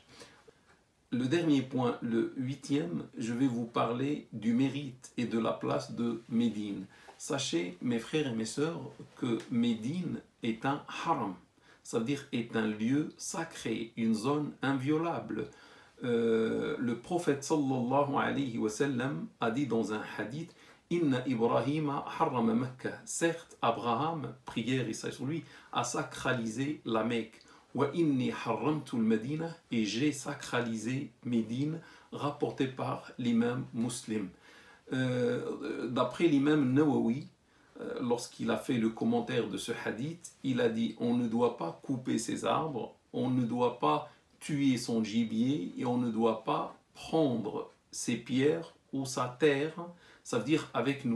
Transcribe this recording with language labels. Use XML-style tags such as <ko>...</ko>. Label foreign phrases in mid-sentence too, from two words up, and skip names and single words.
<fr>Le dernier point, le 8e, je vais vous parler du mérite et de la place de Médine. Sachez, mes frères et mes sœurs, que Médine est un haram, ça veut dire est un lieu sacré, une zone inviolable. Le prophète</fr> <ar>صلى الله عليه وسلم</ar> <fr>a dit dans un hadith:</fr> <ar>إن إبراهيم حرم مكة.</ar> <fr>Certes, Abraham, prière et ça sur lui, a sacralisé la Mecque.</fr> <ar>وإني حرمت المدينة,</ar> <fr>et j'ai sacralisé Médine, rapporté par l'imam Muslim. D'après l'imam Nawawi, lorsqu'il a fait le commentaire de ce hadith, il a dit: on ne doit pas couper ses arbres, on ne doit pas tuer son gibier et on ne doit pas prendre ses pierres ou sa terre, ça veut dire avec nous.</fr>